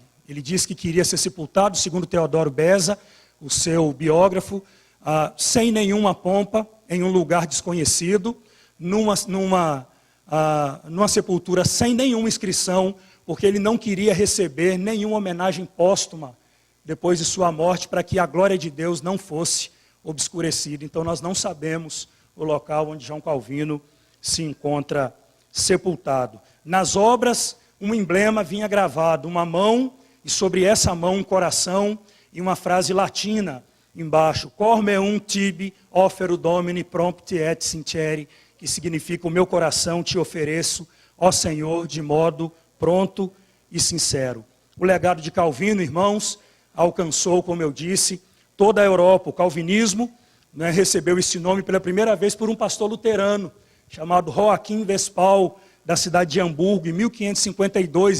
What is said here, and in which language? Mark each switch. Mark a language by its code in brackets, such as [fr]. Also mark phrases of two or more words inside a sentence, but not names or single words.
[pt] Ele disse que queria ser sepultado, segundo Teodoro Beza, o seu biógrafo, sem nenhuma pompa, em um lugar desconhecido, numa sepultura sem nenhuma inscrição, porque ele não queria receber nenhuma homenagem póstuma depois de sua morte, para que a glória de Deus não fosse obscurecida. Então nós não sabemos o local onde João Calvino se encontra sepultado. Nas obras, um emblema vinha gravado, uma mão, e sobre essa mão um coração, e uma frase latina embaixo: [la] Cor meum tibi offero Domini prompti et sinceri, [pt] que significa: o meu coração te ofereço, ó Senhor, de modo pronto e sincero. O legado de Calvino, irmãos, alcançou, como eu disse, toda a Europa. O calvinismo, né, recebeu esse nome pela primeira vez por um pastor luterano, chamado Joaquim Vespal, da cidade de Hamburgo, em 1552.